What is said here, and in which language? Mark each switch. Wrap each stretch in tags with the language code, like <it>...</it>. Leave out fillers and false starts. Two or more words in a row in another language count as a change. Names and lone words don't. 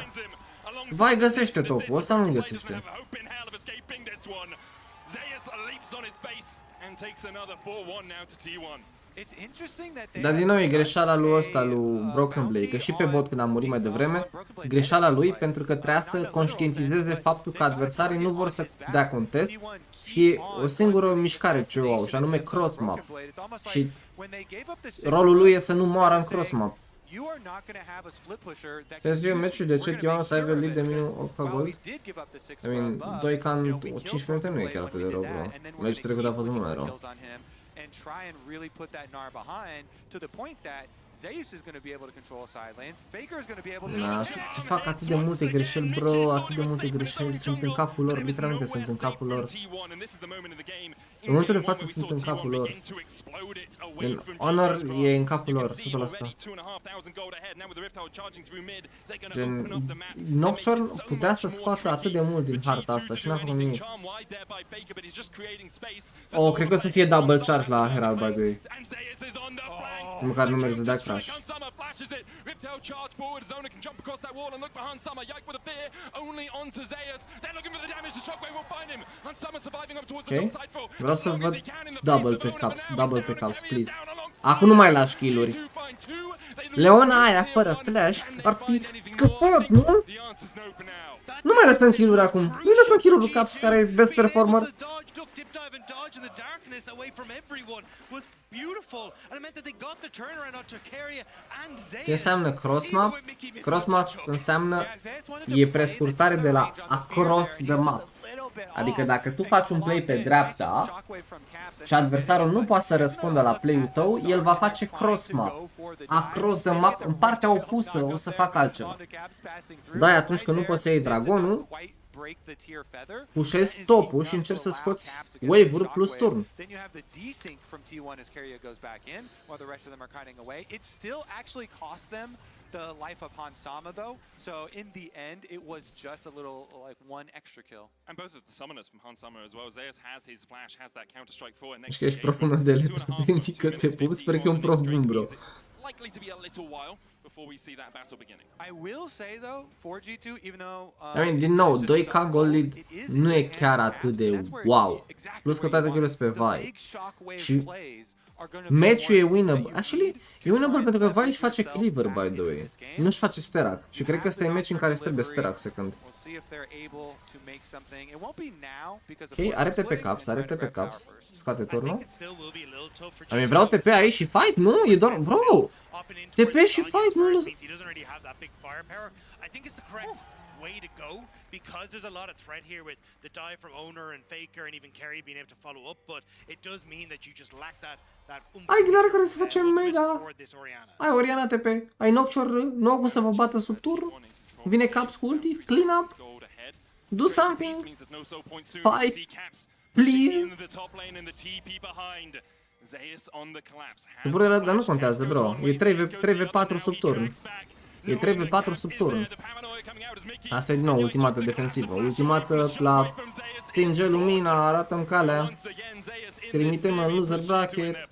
<ro>Vai găsește topul, ăsta nu-l găsește. Dar din nou e greșeala lui ăsta, lui Broken Blade, că și pe bot când a murit mai devreme, greșeala lui pentru că trebuia să conștientizeze faptul că adversarii nu vor să dea contest și o singură mișcare ce o au, și anume</ro> <en>cross map.</en> <ro>Și rolul lui e să nu moară în</ro> <en>cross map.</en> <ro>PSG meciul de ce T1 să aibă lead de minim 8 gold?</ro> <en>I mean,</en> <ro>2 ca în 5 minute nu e chiar atât de rău, bro. Meciul trecut a fost mult mai rău.</ro> <en>And try and really put that Gnar behind to the point that Zeus is going to be able to control side lanes. Faker is going to be able to...</en> <ro>Da, se fac atât de multe greșeli, bro, atât de multe greșeli, sunt în capul lor, literalmente sunt în capul lor. În momentul de față sunt în capul lor. În Honor e în capul lor, 100%. Gen, Nocturne putea să scoată atât de mult din harta asta și n-a făcut nimic. Oh, cred că o să fie</ro> <en>double charge</en> <ro>la Herald,</ro> <en>by the way.</en> <ro>Măcar nu merge să dea crash. Ok, vreau să văd double pe caps, please. Acum nu mai lași kill-uri. Leona aia fără flash ar fi scăpat, nu? Nu mai lăsăm kill-uri acum. Nu lăsăm kill-uri caps care e</ro> <en>best performer.</en> <ro>Ce înseamnă cross-map? Cross-map înseamnă e prescurtare de la</ro> <en>across the map.</en> <ro>Adică dacă tu faci un play pe dreapta și adversarul nu poate să răspundă la play-ul tău, el va face cross-map.</ro> <en>Across the map,</en> <ro>în partea opusă, o să facă altceva. Da, atunci când nu poți să iei dragonul, pușezi topul și încerci să scoți wave-uri plus turn.</ro> <en>The life of Hans Sama though, so in the end it was just a little like one extra kill. And both of the summoners from Hans Sama as well. Zeus has his flash, has that counter strike for and next.</en> <ro>Ești profund de că te pup, sper că e un problem, bro.</ro> <en>Likely to be a little while before we see that battle beginning. I will say though, for G2, even though I mean,</en> <ro>din nou, 2K</ro> <en>gold lead</en> <ro>nu e chiar atât de wow. Plus că toate kill-urile pe Vi. Și match-ul e winnable. Actually, e winnable pentru că Vi își face cleaver,</ro> <en>by the way.</en> <ro>Nu își face Sterak. Și cred că ăsta e match în care îți trebuie Sterak second. Ok, are TP caps, are TP caps. Scoate turnul.</ro> <en>I mean,</en> <ro>vreau TP aici și fight? Nu, e doar... Bro! TP și fight, nu...</ro> <en>way to go because there's a lot of threat here with the dive from Owner and Faker and even Kerry being able to follow up, but it does mean that you just lack that</en> <ro>ai Ghilar care se face mega. Ai Oriana TP, ai Nocturne, nu au cum să vă bată sub turn. Vine Caps cu ulti,</ro> <en>clean up. Do something. Fight. Please.</en> <ro>Dar nu contează, bro. E 3v4 sub turn. E 3v4 sub turn. Asta e din nou ultimată defensivă. Ultimată la stinge lumina, arată-mi calea. Trimitem în</ro> <en>loser bracket.</en>